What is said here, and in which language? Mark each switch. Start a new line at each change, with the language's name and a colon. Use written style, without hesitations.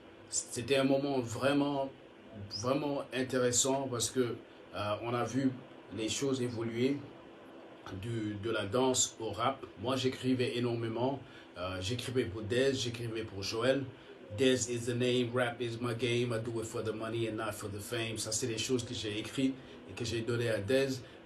French: C'était un moment vraiment, vraiment intéressant parce que on a vu les choses évoluer de la danse au rap. Moi, j'écrivais énormément. J'écrivais pour Dez, j'écrivais pour Joël.
English: Dez is the name, rap is my game, I do it for the money and not for the fame.
French: Ça, c'est des choses que j'ai écrites et que j'ai donné à Dez.